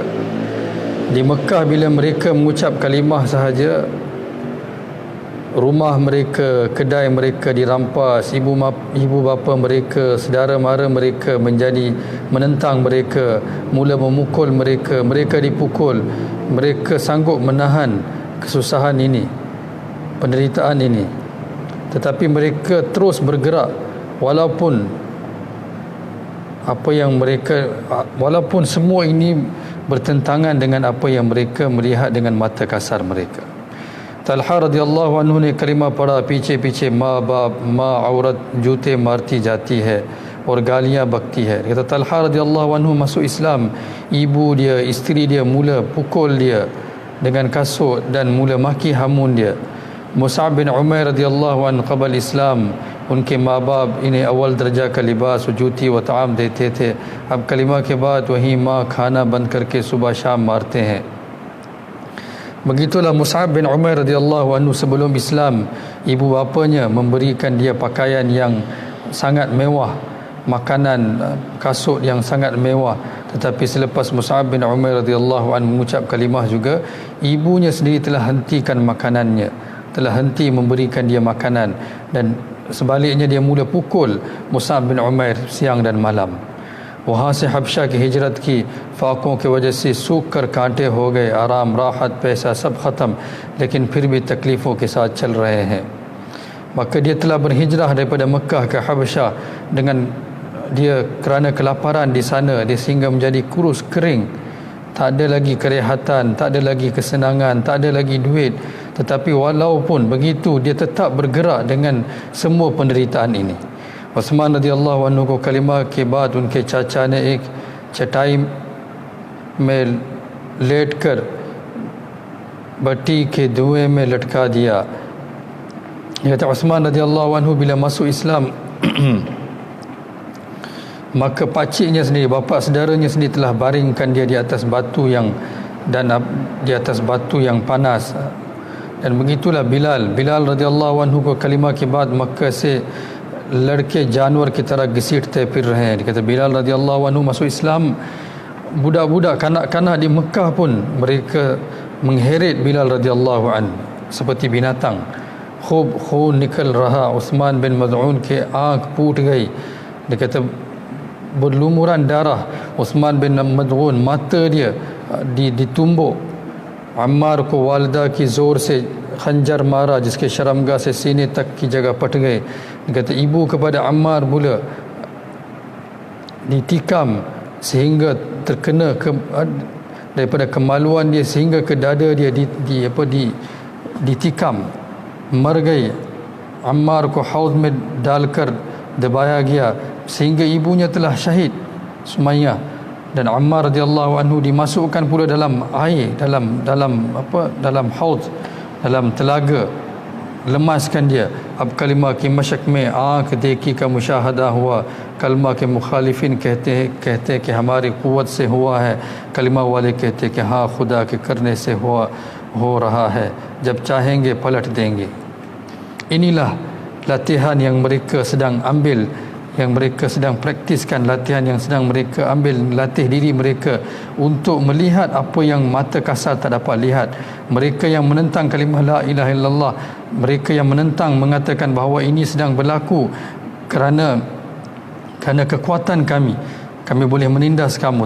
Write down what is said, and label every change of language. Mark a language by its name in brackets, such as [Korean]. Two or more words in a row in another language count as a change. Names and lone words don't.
[Malay] Di Mekah bila mereka mengucap kalimah sahaja, rumah mereka, kedai mereka dirampas, ibu bapa mereka, saudara mara mereka menjadi menentang mereka, mula memukul mereka, mereka dipukul, mereka sanggup menahan kesusahan ini, penderitaan ini. Tetapi mereka terus bergerak walaupun semua ini bertentangan dengan apa yang mereka melihat dengan mata kasar mereka. [Hindi] Talha [Arabic] رضي الله عنه [Hindi] ने कलिमा पढ़ा, पीछे पीछे माँ बाप, माँ औरत जूते मारती जाती है और गालियाँ बकती है. [Malay] Kata Talha [Arabic] رضي الله عنه [Malay] masuk Islam, ibu dia, isteri dia mula pukul dia dengan kasut dan mula maki hamun dia. [Hindi] मुसाब बिन उमैर [Arabic] رضي الله عنه [Hindi] क़बल इस्लाम, उनके माँ बाप इन्हें अव्वल दर्जा का लिबास व जूती व ताम देते थे। अब कलिमा के बाद वही माँ खाना बंद करके सुबह शाम मारते हैं। [Malay] Begitulah Mus'ab bin Umair [Arabic] رضي الله عنه [Malay] sebelum Islam, ibu bapanya memberikan dia pakaian yang sangat mewah, makanan, kasut yang sangat mewah. Tetapi selepas Mus'ab bin Umair [Arabic] رضي الله عنه [Malay] mengucap kalimah juga, ibunya sendiri telah hentikan makanannya, telah henti memberikan dia makanan, dan sebaliknya dia mula pukul Mus'ab bin Umair siang dan malam. [Hindi] वहाँ से हबशा की हिजरत की, फाकों की वजह से सूख कर कांटे हो गए, आराम, राहत, पैसा सब ख़त्म, लेकिन फिर भी तकलीफ़ों के साथ चल रहे हैं. [Malay] Maka dia telah berhijrah daripada Mekah ke Habsyah dengan dia kerana kelaparan di sana, dia sehingga menjadi kurus kering, tak ada lagi kerehatan, tak ada lagi kesenangan, tak ada lagi duit. Tetapi walaupun begitu dia tetap bergerak dengan semua penderitaan ini. [Hindi] उस्मान [Arabic] رضي الله عنه [Hindi] को कलिमा के बाद उनके चाचा ने एक चटाई में लेटकर भट्टी के धुएं में लटका दिया. [Malay] Kata Uthman [Arabic] رضي الله عنه [Malay] bila masuk Islam maka pakciknya sendiri, bapa saudaranya sendiri telah baringkan dia di atas batu yang panas. Dan begitulah [Hindi] Bilal [Arabic] رضي الله عنه [Hindi] को कलिमा के बाद मक्का से लड़के जानवर की तरह घसीटते फिर रहे हैं. [Malay] Kata Bilal [Arabic] رضي الله عنه [Malay] masuk Islam, budak-budak kanak-kanak di Mekah pun mereka mengheret Bilal [Arabic] رضي الله عنه [Malay] seperti binatang. [Hindi] खूब खून निकल रहा, उस्मान बिन मज़ऊन के आँख फूट गई. [Malay] Dia kata berlumuran darah, Uthman bin Mad'un mata dia ditumbuk. [Hindi] Ammar को वालिदा की जोर से खंजर मारा जिसके शर्मगाह से सीने तक की जगह पट गए. [Malay] Dia kata ibu kepada Ammar pula ditikam sehingga terkena daripada kemaluan dia sehingga ke dada dia ditikam, मर गई. Ammar को हौद में डालकर दबाया गया sehingga ibunya telah syahid, Sumayyah. Dan Ammar [Arabic] رضي الله عنه [Malay] dimasukkan pula dalam air, dalam haud, dalam telaga, lemaskan dia. [Hindi] अब कलिमा की मशक में आँख देखी का मुशाहदा हुआ, कलमा के मुखालिफिन कहते हैं कि हमारी क़ुव्वत से हुआ है, कलिमा वाले कहते हैं कि हाँ खुदा के करने से हो रहा है, जब चाहेंगे पलट देंगे. [Malay] Inilah latihan yang mereka sedang ambil, yang mereka sedang praktiskan, latihan yang sedang mereka ambil, latih diri mereka untuk melihat apa yang mata kasar tak dapat lihat. Mereka yang menentang kalimah [Arabic] لا إله إلا الله, [Malay] mereka yang menentang, mengatakan bahawa ini sedang berlaku kerana kekuatan kami boleh menindas kamu.